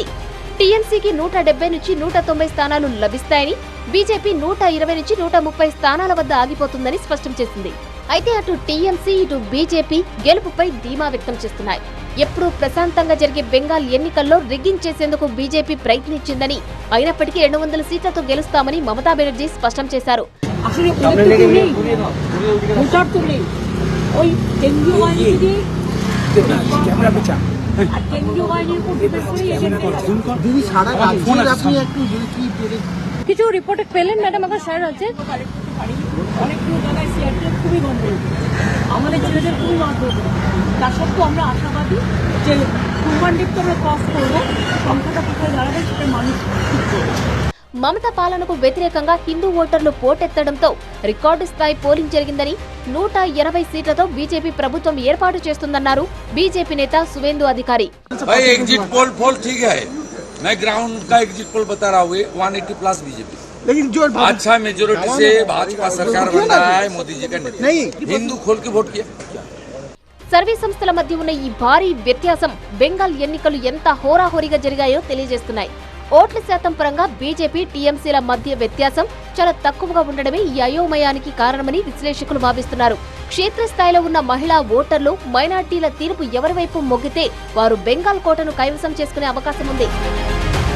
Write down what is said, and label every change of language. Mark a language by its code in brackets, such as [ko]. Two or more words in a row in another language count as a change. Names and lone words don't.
[te] టీఎంసీకి 170 నుంచి 190 స్థానాలు లభిస్తాయని, బీజేపీ 120 నుంచి 130 స్థానాల వద్ద ఆగిపోతుందని స్పష్టం చేసింది. అయితే అటు టీఎంసీ, ఇటు బీజేపీ గెలుపుపై ధీమా వ్యక్తం చేస్తున్నాయి. ఎప్పుడూ ప్రశాంతంగా జరిగే బెంగాల్ ఎన్నికల్లో రిగ్గింగ్ చేసేందుకు బీజేపీ ప్రయత్నించిందని, అయినప్పటికీ 200 సీట్లతో గెలుస్తామని మమతా బెనర్జీ స్పష్టం చేశారు. [bn] কিছু রিপোর্টে পেলেন ম্যাডাম? আমার স্যার আছে অনেকগুলো জায়গায় সিআরপিএফ খুবই গন্ডগোল, আমাদের ছেলেদের খুবই মারধর। তার সত্ত্বেও আমরা আশাবাদী যে কুরবানডিপকে আমরা ক্রস করবো, সংখ্যাটা কোথায় দাঁড়াবে সেটা মানুষ ঠিক করবে। [te] మమతా పాలనకు వ్యతిరేకంగా హిందూ ఓటర్లు పోటెత్తడంతో రికార్డు స్థాయి పోలింగ్ జరిగిందని, 180 సీట్లతో బీజేపీ ప్రభుత్వం ఏర్పాటు చేస్తుందన్నారు బీజేపీ నేత సువేందు అధికారి. [en] exit poll [hi] ठीक है, मैं ग्राउंड का [en] exit poll [hi] बता रहा हूँ, 180 प्लस बीजेपी, लेकिन जो अच्छा मेजोरिटी से भाजपा सरकार बन रहा है मोदी जी का नेतृत्व, हिंदू खोल के वोट किया। [te] సర్వే సంస్థల మధ్య ఉన్న ఈ భారీ వ్యత్యాసం బెంగాల్ ఎన్నికలు ఎంత హోరాహోరీగా జరిగాయో తెలియజేస్తున్నాయి. ఓట్ల శాతం పరంగా బీజేపీ, టీఎంసీల మధ్య వ్యత్యాసం చాలా తక్కువగా ఉండడమే ఈ అయోమయానికి కారణమని విశ్లేషకులు భావిస్తున్నారు. క్షేత్రస్థాయిలో ఉన్న మహిళా ఓటర్లు, మైనార్టీల తీర్పు ఎవరి వైపు మొగ్గితే వారు బెంగాల్ కోటను కైవసం చేసుకునే అవకాశం ఉంది.